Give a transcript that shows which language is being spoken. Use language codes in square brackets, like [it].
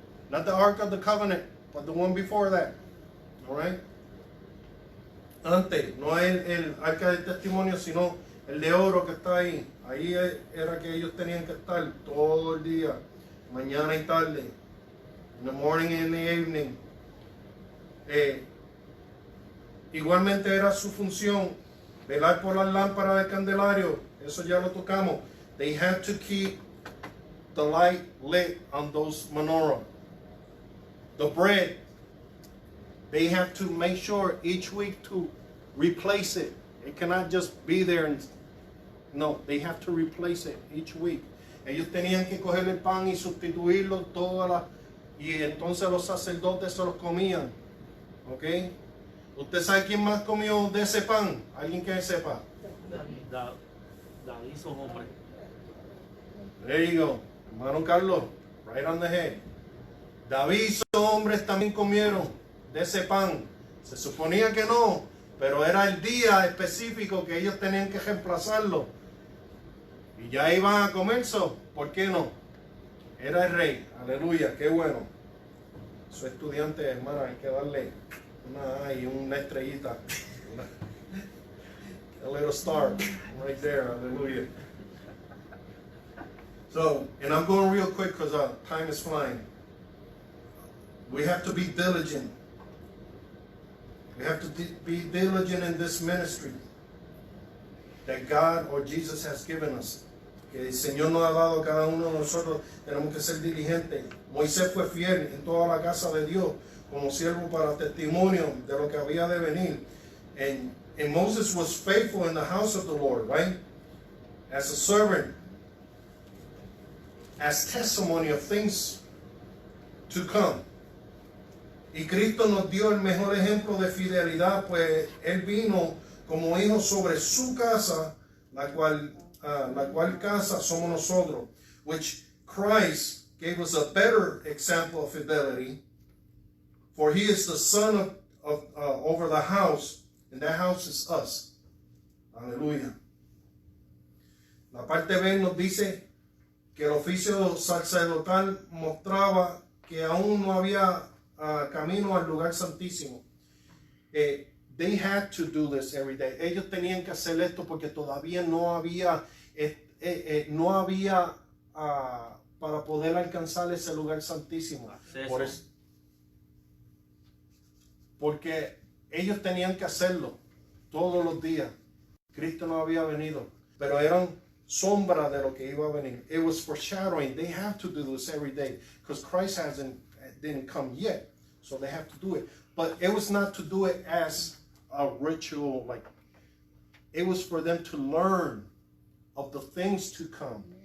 [en] Not the Ark of the Covenant, but the one before that. All right? [es] Antes, no es el arca del testimonio, sino el de oro que está ahí. Ahí era que ellos tenían que estar todo el día, mañana y tarde, [en] in the morning and in the evening. [es] Igualmente era su función velar por las lámparas del candelario. Eso ya lo tocamos. [en] They had to keep the light lit on those menorah. The bread, they have to make sure each week to replace it. It cannot just be there and no, they have to replace it each week. [es] Ellos tenían que coger el pan y sustituirlo y entonces los sacerdotes se los comían. ¿Ok? ¿Usted sabe quién más comió de ese pan? ¿Alguien que sepa? David su hombre. [en] There you go. Hermano Carlos, right on the head. [es] David y sus hombres también comieron de ese pan. Se suponía que no, pero era el día específico que ellos tenían que reemplazarlo. Y ya iban a comerse, ¿por qué no? Era el rey, aleluya, qué bueno. Su estudiante, hermano, hay que darle una estrellita. [en] A little star, right there, hallelujah. So, and I'm going real quick because time is flying. We have to be diligent. We have to be diligent in this ministry that God or Jesus has given us. [es] Que el Señor nos ha dado a cada uno de nosotros. Tenemos que ser diligentes. Moisés fue fiel en toda la casa de Dios como siervo para testimonio de lo que había de venir. [en] And Moses was faithful in the house of the Lord, right? As a servant, as testimony of things to come. [es] Y Cristo nos dio el mejor ejemplo de fidelidad, pues Él vino como hijo sobre su casa, la cual casa somos nosotros. [en] Which Christ gave us a better example of fidelity, for He is the Son of over the house, and that house is us. [es] Aleluya. La parte B nos dice que el oficio sacerdotal mostraba que aún no había camino al lugar santísimo. [en] They had to do this every day. [es] Ellos tenían que hacer esto porque todavía no había para poder alcanzar ese lugar santísimo. Porque ellos tenían que hacerlo todos los días. Cristo no había venido, pero eran sombra de lo que iba a venir. [en] It was foreshadowing. They have to do this every day because Christ didn't come yet, so they have to do it. But it was not to do it as a ritual, like it was for them to learn of the things to come.